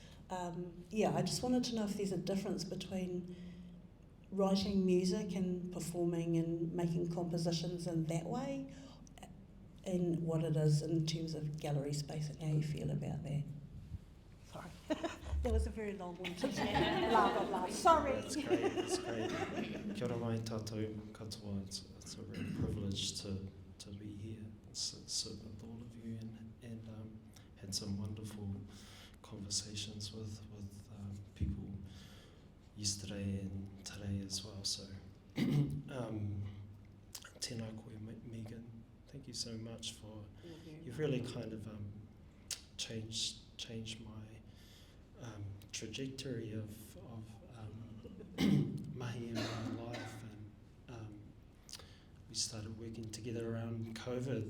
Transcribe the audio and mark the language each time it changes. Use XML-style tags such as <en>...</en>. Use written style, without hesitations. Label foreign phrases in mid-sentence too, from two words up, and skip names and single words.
<en>I just wanted to know if there's a difference between writing music and performing and making compositions in that way, and what it is in terms of gallery space and how you feel about that. Sorry, that was a very long one. Blah. Sorry. That's great, that's great.</en> <mi>Kia ora mai tātou katoa.</mi> <en>It's a real privilege to be here, sit with all of you, and had some wonderful conversations with people yesterday and today as well. So,</en> <mi>tēnā koe,</mi> <en>Megan. Thank you so much for. You've really kind of changed my trajectory of mahi in my life, and we started working together around COVID.</en>